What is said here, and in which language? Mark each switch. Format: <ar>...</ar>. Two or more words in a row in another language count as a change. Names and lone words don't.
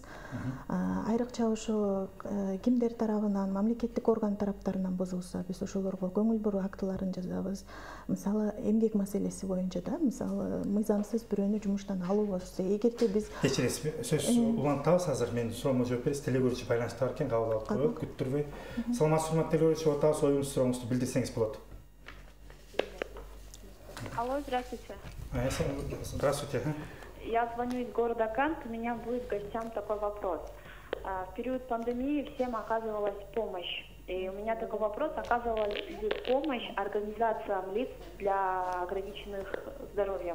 <ky>Айрыкча ошо кимдер тарабынан, мамлекеттик орган тараптарынан бузулса, биз ошолорго көңүл буруу актыларын жазабыз. Мисалы, эмгек маселеси боюнча да, мисалы, мыйзамсыз бирөөнү жумуштан алуу болсо, эгерде биз кечиресизби, сөз улантабыз азыр, мен суроомо жооп бериңиз, телекөрүүчү байланышта бар экен, кабыл алып коелу, күттүрбөй. Саламатсызбы, урматтуу телекөрүүчү, отабыз, оюңузду, сурооңузду билдирсеңиз болот.</ky> <ru>Алло, здравствуйте. Здравствуйте. Я звоню из города Кант, у меня будет гостям такой вопрос. В период пандемии всем оказывалась помощь И у меня такой вопрос, оказывала ли помощь организациям лиц для ограниченных здоровьем?</ru>